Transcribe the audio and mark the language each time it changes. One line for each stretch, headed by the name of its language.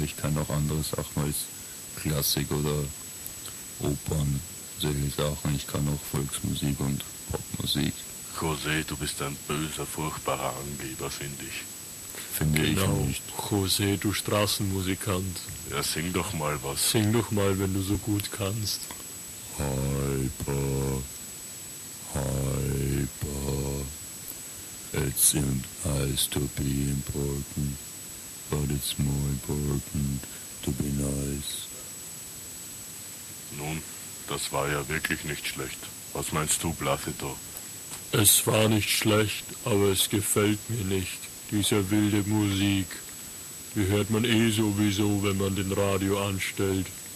German: Ich kann auch andere Sachen als Klassik oder Opern. Solche Sachen. Ich kann auch Volksmusik und Popmusik. José, du bist ein böser, furchtbarer Angeber, finde ich. Finde ich nicht. José, du Straßenmusikant. Ja, sing doch mal was. Sing doch mal, wenn du so gut kannst.
English: Hyper, hyper, it seemed nice to be important, but it's more important to be nice.
German: Nun, das war ja wirklich nicht schlecht. Was meinst du, Placido? Es war nicht schlecht, aber es gefällt mir nicht, diese wilde Musik. Die hört man eh sowieso, wenn man den Radio anstellt.